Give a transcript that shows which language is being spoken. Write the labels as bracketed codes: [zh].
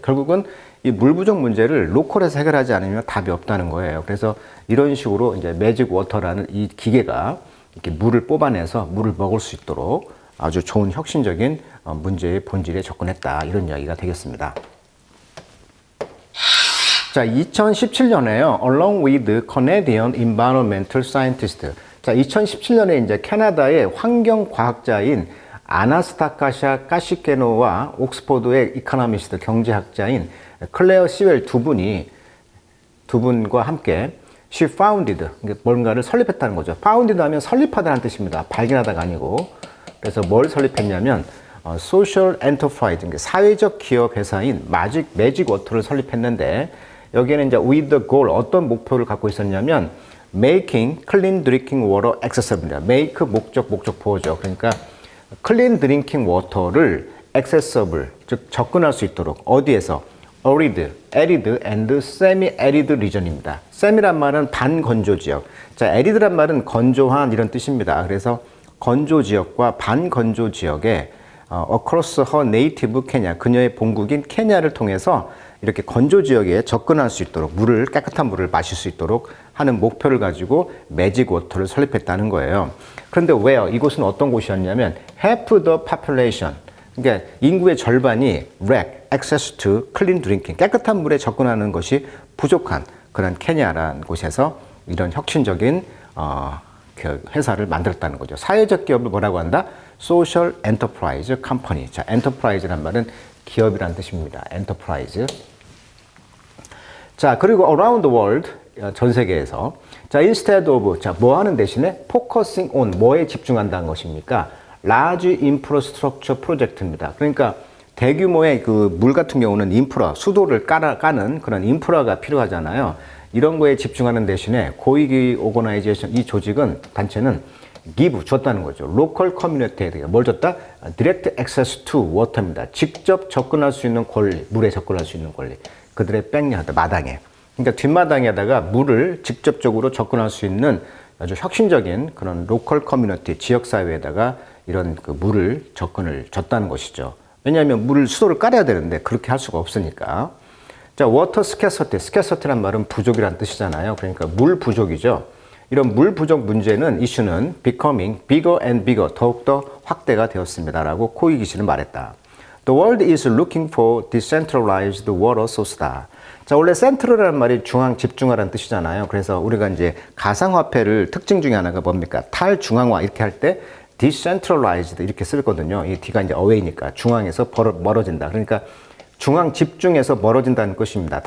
[ko] 결국은 이 물 부족 문제를 로컬에서 해결하지 않으면 답이 없다는 거예요. 그래서 이런 식으로 이제 매직 워터라는 이 기계가 이렇게 물을 뽑아내서 물을 먹을 수 있도록 아주 좋은 혁신적인 문제의 본질에 접근했다. 이런 이야기가 되겠습니다. 자, 2017년에요. [en] Along with Canadian Environmental Scientist. [ko] 자, 2017년에 이제 캐나다의 환경과학자인 아나스타카샤 까시케노와 옥스퍼드의 이코노미스트 경제학자인 클레어 시웰 두 분과 함께 [en] she founded, [ko] 뭔가를 설립했다는 거죠. founded 하면 설립하다는 뜻입니다. 발견하다가 아니고. 그래서 뭘 설립했냐면 social enterprise, 사회적 기업 회사인 매직 워터를 설립했는데 여기에는 이제 with the goal, 어떤 목표를 갖고 있었냐면 [en] making clean drinking water accessible [ko] 입니다. make 목적 보호죠. 그러니까 clean drinking water를 accessible, 즉 접근할 수 있도록 어디에서? [en] arid and semi-arid region입니다. [ko] semi란 말은 반건조 지역. 자, arid란 말은 건조한 이런 뜻입니다. 그래서 건조 지역과 반건조 지역에 [en] across her native Kenya, [ko] 그녀의 본국인 케냐를 통해서 이렇게 건조 지역에 접근할 수 있도록 깨끗한 물을 마실 수 있도록 하는 목표를 가지고 매직 워터를 설립했다는 거예요. 그런데 where? 이곳은 어떤 곳이었냐면 half the population, 그러니까 인구의 절반이 [en] lack access to clean drinking, [ko] 깨끗한 물에 접근하는 것이 부족한 그런 케냐라는 곳에서 이런 혁신적인 그 회사를 만들었다는 거죠. 사회적 기업을 뭐라고 한다? [en] Social Enterprise Company. [ko] 자, Enterprise란 말은 기업이란 뜻입니다. Enterprise. 자, 그리고 around the world, 전 세계에서. 자, instead of, 자, 뭐 하는 대신에 focusing on, 뭐에 집중한다는 것입니까? [en] large infrastructure project입니다. [ko] 그러니까 대규모의 그 물 같은 경우는 인프라, 수도를 까는 그런 인프라가 필요하잖아요. 이런 거에 집중하는 대신에 고위기 오거나이제이션, 이 조직은, 단체는 give, 줬다는 거죠. 로컬 커뮤니티에 뭘 줬다? [en] direct access to water입니다. [ko] 직접 접근할 수 있는 권리, 물에 접근할 수 있는 권리. 그들의 백야드, 마당에. 그러니까 뒷마당에다가 물을 직접적으로 접근할 수 있는 아주 혁신적인 그런 로컬 커뮤니티, 지역사회에다가 이런 그 물을 접근을 줬다는 것이죠. 왜냐하면 수도를 깔아야 되는데 그렇게 할 수가 없으니까. 자, water scarcity, scarcity란 말은 부족이란 뜻이잖아요. 그러니까 물 부족이죠. 이런 물 부족 문제는, 이슈는 [en] becoming bigger and bigger, [ko] 더욱더 확대가 되었습니다. 라고 코이기 씨는 말했다. [en] The world is looking for decentralized water source. [ko] 자, 원래 센트럴이라는 말이 중앙 집중화라는 뜻이잖아요. 그래서 우리가 이제 가상화폐를 특징 중에 하나가 뭡니까? 탈중앙화 이렇게 할 때 decentralized 이렇게 쓰거든요. 이 D가 이제 away니까 중앙에서 멀어진다. 그러니까 중앙 집중에서 멀어진다는 것입니다.